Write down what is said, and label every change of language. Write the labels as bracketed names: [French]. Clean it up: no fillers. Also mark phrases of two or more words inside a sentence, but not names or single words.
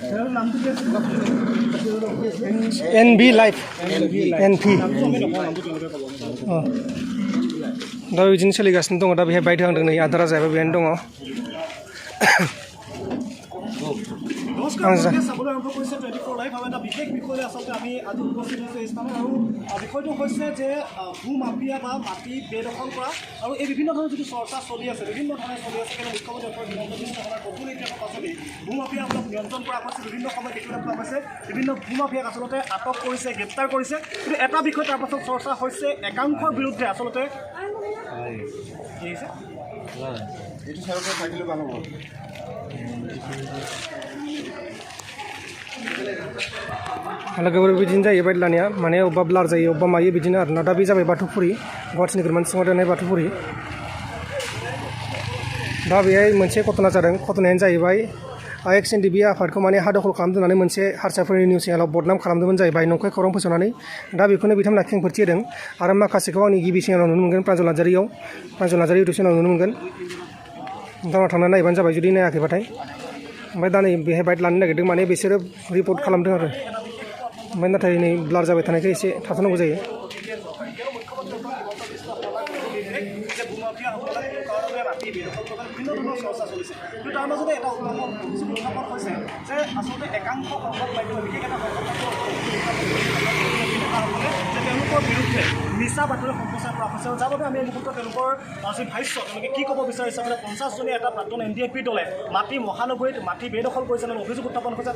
[Bodo] NB लाइफ NP दा बिदिनो सोलिगासिनो दङ। दा बेहाय बाइट होहांदों नै आदारा जाहैबाय बेहायनो दङ। [Assamese] চাবলৈ আৰম্ভ কৰিছে 24 লাইভ আৰু এটা বিশেষ বিষয়লৈ আচলতে আমি আজি উপস্থিত হৈছোঁ এই স্থানত আৰু বিষয়টো হৈছে যে ভূমাফিয়া বা মাটি বেদখল কৰা আৰু এই বিভিন্ন ধৰণৰ যিটো চৰ্চা চলি আছে বিভিন্ন ধৰণে চলি আছে কিন্তু মুখ্যমন্ত্ৰী ডক্টৰ হিমন্ত বিশ্ব শৰ্মাৰ কঠোৰ নিৰ্দেশৰ পাছতেই ভূমাফিয়াসকলক নিয়ন্ত্ৰণ কৰা হৈছে। বিভিন্ন সময়ত দেখিবলৈ পোৱা গৈছে বিভিন্ন ভূমাফিয়াক আচলতে আটক কৰিছে গ্ৰেপ্তাৰ কৰিছে কিন্তু এটা বিষয় তাৰ পাছত চৰ্চা হৈছে একাংশৰ বিৰুদ্ধে আচলতে কি হৈছে এইটো চাইডতে থাকিলে ভাল হ'ব। [Bodo] लोगोफोर बिदिनो जायो बाइट लानाया माने अबेबा ब्लार जायो अबेबा मायो बिदिनो आरोना दा बे जाबाय बाथौफुरि गुवाहाटि नोगोरमानि सिङाव थानाय बाथौफुरि दा बेहाय मोनसे घटना जादों। घटनायानो जाहैबाय XNDP आफादखौ माने हा दखल खालामदोंनानै मोनसे हारसाफोरनि निउस चेनेलाव बदनाम खालामदोंमोन जाहैबाय नंखाय खौरां फोसावनानै दा बेखौनो बिथांमोना खेंफोरथि होदों आरो माखासेखौ आंनि गिबि चेनेलाव नुनो मोनगोन प्रान्जल नार्जारि इउटुब चेनेलाव नुनो मोनगोन। नोंथाङा थांनानै नायबानो जाबाय जुदि नायाखैबाथाय। ओमफ्राय दा नै बेहाय बाइट लानो नागिरदों माने बिसोरो रिपर्ट खालामदों आरो ओमफ्राय नाथाय नै ब्लार जाबाय थानायखाय एसे थाथ'नांगौ जायो। [Assamese] বিভিন্ন ধৰণৰ চৰ্চা চলিছে কিন্তু তাৰ মাজতে এটা উত্থাপন হৈছে যে আচলতে একাংশ সংবাদ মাধ্যমে বিশেষ এটা যে তেওঁলোকৰ বিৰুদ্ধে মিছা বাতৰি সম্প্ৰচাৰ কৰা হৈছে আৰু যাৰ বাবে আমি এই মুহূৰ্তত তেওঁলোকৰ যি ভাষ্য তেওঁলোকে কি ক'ব বিচাৰিছে মানে 50জনীয়া এটা প্ৰাক্তন NDFB দলে মাটি মহানগৰীত মাটি বেদখল কৰিছে মানে অভিযোগ উত্থাপন কৰিছে।